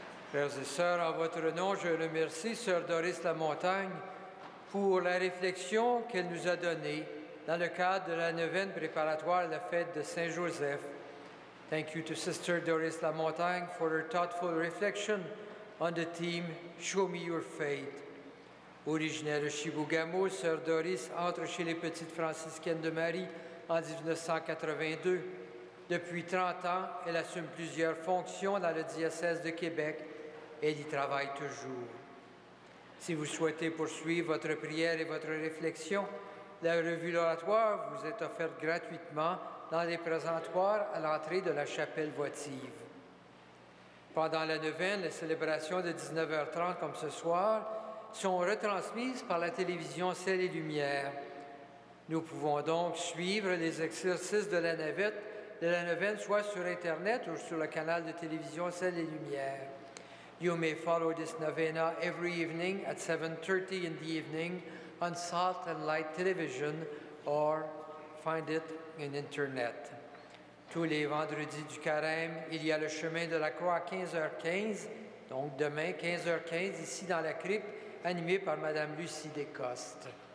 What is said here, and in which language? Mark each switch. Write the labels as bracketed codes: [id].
[fr] Frères et sœurs, en votre nom, je remercie Sœur Doris Lamontagne pour la réflexion qu'elle nous a donnée dans le cadre de la neuvaine préparatoire à la fête de Saint-Joseph. [en] Thank you to Sister Doris Lamontagne for her thoughtful reflection on the theme Show Me Your Faith. [fr] Originaire de Chibougamau, Sœur Doris entre chez les Petites Franciscaines de Marie en 1982. Depuis 30 ans, elle assume plusieurs fonctions dans le diocèse de Québec. Elle y travaille toujours. Si vous souhaitez poursuivre votre prière et votre réflexion, la revue l'oratoire vous est offerte gratuitement dans les présentoirs à l'entrée de la chapelle votive. Pendant la neuvaine, les célébrations de 19h30 comme ce soir sont retransmises par la télévision Ciel et Lumière. Nous pouvons donc suivre les exercices de la neuvaine soit sur Internet ou sur le canal de télévision Ciel et Lumière. [en] You may follow this novena every evening at 7:30 in the evening on Salt and Light Television or find it on Internet. [fr] Tous les vendredis du carême, il y a le chemin de la croix à 15h15, donc demain 15h15, ici dans la crypte, animé par Mme Lucie Descostes.